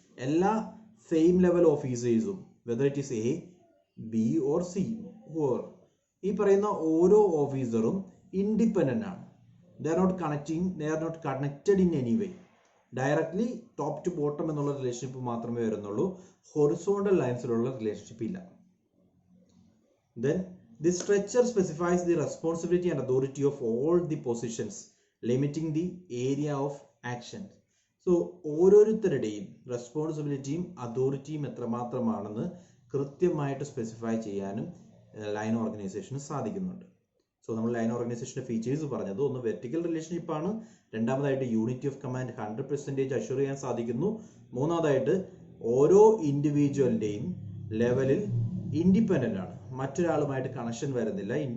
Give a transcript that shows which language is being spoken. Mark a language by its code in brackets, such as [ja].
[ml] എല്ലാ same level ഓഫീസേഴ്സും whether it is A B or C or ഈ പറയുന്ന ഓരോ ഓഫീസറും ഇൻഡിപെൻഡന്റ് ആണ്. [en] They are not connected in any way. Directly top to bottom [ml] എന്നുള്ള relationship മാത്രമേ വരുന്നുള്ളൂ. ഹൊറിസോണ്ടൽ ലൈൻസിലുള്ള റിലേഷൻഷിപ്പ് ഇല്ല. [en] Then this structure specifies the responsibility and authority of all the positions, limiting the area of action. [ml] So ഓരോരുത്തരുടെയും റെസ്പോൺസിബിലിറ്റിയും അതോറിറ്റിയും എത്രമാത്രമാണെന്ന് കൃത്യമായിട്ട് specify ചെയ്യാനും line ഓർഗനൈസേഷന് സാധിക്കുന്നുണ്ട്. സോ നമ്മൾ ലൈൻ ഓർഗനൈസേഷൻ്റെ ഫീച്ചേഴ്സ് പറഞ്ഞത്, ഒന്ന് വെർട്ടിക്കൽ റിലേഷൻഷിപ്പ് ആണ്, രണ്ടാമതായിട്ട് യൂണിറ്റി ഓഫ് കമാൻഡ് 100% അഷ്യൂർ ചെയ്യാൻ സാധിക്കുന്നു, മൂന്നാമതായിട്ട് ഓരോ ഇൻഡിവിജ്വലിൻ്റെയും ലെവലിൽ ഇൻഡിപെൻഡൻ്റ് ആണ്, മറ്റൊരാളുമായിട്ട് കണക്ഷൻ വരുന്നില്ല.